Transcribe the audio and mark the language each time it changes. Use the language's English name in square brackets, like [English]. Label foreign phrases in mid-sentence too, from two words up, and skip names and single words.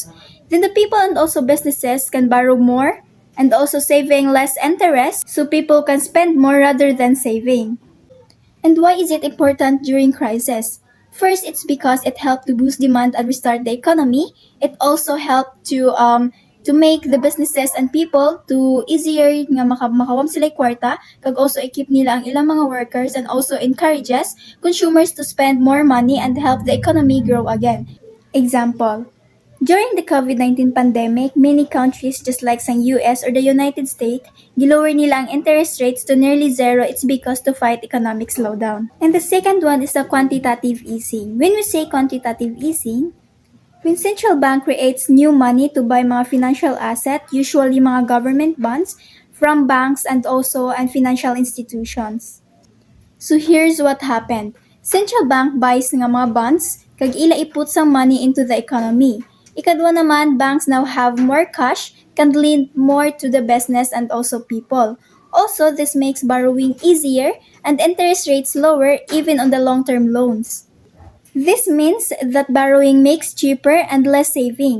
[English] Then the people and also businesses can borrow more and also saving less interest so people can spend more rather than saving. And why is it important during crisis? First, it's because it helped to boost demand and restart the economy. It also helped to make the businesses and people to easier [Hiligaynon] nga makawam sila kwarta kag [English] also [Hiligaynon] i-keep nila ang ilang mga workers [English] and also encourages consumers to spend more money and help the economy grow again. Example, during the COVID-19 pandemic, many countries just like sa US or the United States, [Hiligaynon] gilower nila ang [English] interest rates to nearly zero. It's because to fight economic slowdown. And the second one is the quantitative easing. When we say quantitative easing, when central bank creates new money to buy mga financial asset, usually mga government bonds, from banks and also and financial institutions. So here's what happened. Central bank buys [Hiligaynon] nga mga [English] bonds, [Hiligaynon] kag ila iput sang [English] money into the economy. [Hiligaynon] Ikadwa naman, [English] banks now have more cash, can lend more to the business and also people. Also, this makes borrowing easier and interest rates lower even on the long-term loans. This means that borrowing makes cheaper and less saving.